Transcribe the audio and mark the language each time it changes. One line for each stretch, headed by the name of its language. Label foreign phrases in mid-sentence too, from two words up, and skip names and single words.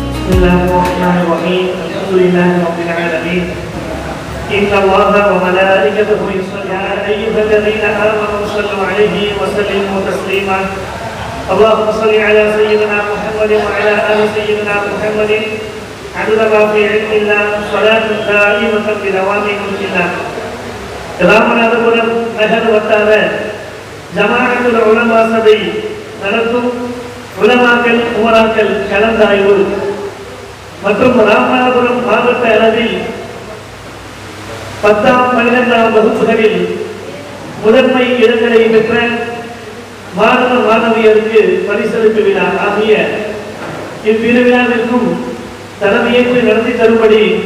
Arabic: الله الرحمن الرحيم الحمد لله رب العالمين إن الله وملائكته يصلون على أيها الذين آمنوا صلوا عليه وسلموا تسليما اللهم صل على سيدنا محمد وعلى آل سيدنا محمد عدد ما في علم الله صلاة دائمة بدوام ملك الله
Tamil: ராமநாதபுரம் நகர் வட்டார ஜமாஅத்துல் உலமா சபை நடத்தும் உலமாக்கள் உமராக்கள் கலந்தாய்வு மற்றும் ராமநாதபுரம் மாவட்ட அளவில் 10ஆம் 12ஆம் வகுப்புகளில் முதன்மை இடங்களை பெற்ற மாணவ மாணவியருக்கு பரிசளிப்பு விழா ஆகிய இவ்விருவிழாவிற்கும் தலைமையேற்று நடத்தி தரும்படி